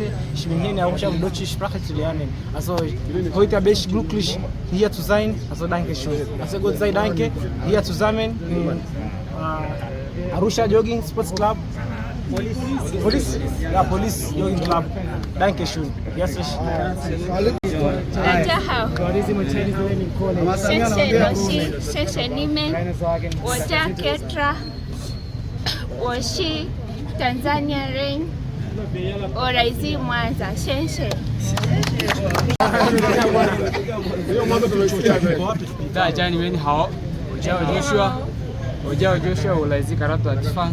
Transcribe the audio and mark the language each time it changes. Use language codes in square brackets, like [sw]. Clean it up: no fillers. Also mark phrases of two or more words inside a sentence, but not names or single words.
[de] Ich bin hier in Arusha, um deutsche Sprache zu lernen. Also heute bin ich glücklich, hier zu sein. Also danke schön. Also Gott sei Dank, hier zusammen in Arusha Jogging Sports Club. Police? Ja, Police Jogging Club. Danke schön. Herzlich. [zh] 大家好，谢谢老师，谢谢你们。我叫 Ketra， 我是 Tanzania人， 我来自Mwanza， 谢谢。大家你们好，我叫Joshua，我来自卡拉特地方。